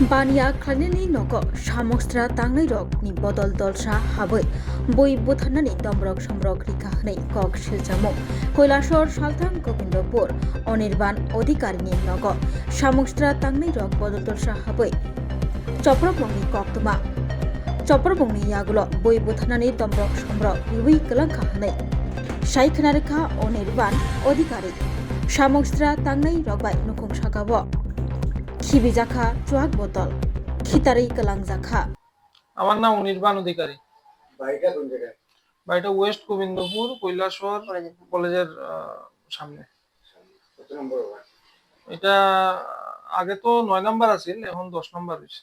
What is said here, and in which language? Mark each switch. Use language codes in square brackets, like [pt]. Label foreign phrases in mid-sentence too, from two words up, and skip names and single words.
[trp] Bania Klanini Noko, Shamokstra Tangnai Rok, Ni Bodol Dolsha Habai, Boi Buthanani Domrok Shamrok Rikahne, Kok Shiljamo, Koilashor Shaltang Gobindopur, Onirban Odikarini Nogo, Shamokstra Tangnai Rok Bodol Dolsha Habai, Chopraponi Koktuma, Chopraponi Yagulo, Boi Buthanani Domrok Shamrok, Yui Kalankahane, Shaikhanarika Onirban Odikari, Shamokstra Tangnai Rokbai Nukung Shakabo. খিবি জাখা চুয়াক বোতল খিতারি কালাং জাখা। [bn] আমার নাম অনির্বাণ অধিকারী। বাড়িটা কোন জায়গায়? বাড়িটা ওয়েস্ট গোবিন্দপুর কৈলাসহর কলেজের সামনে। কত নম্বর ওয়ার্ড? এটা আগে তো 9 নাম্বার আছিল, এখন 10 নাম্বার হইছে।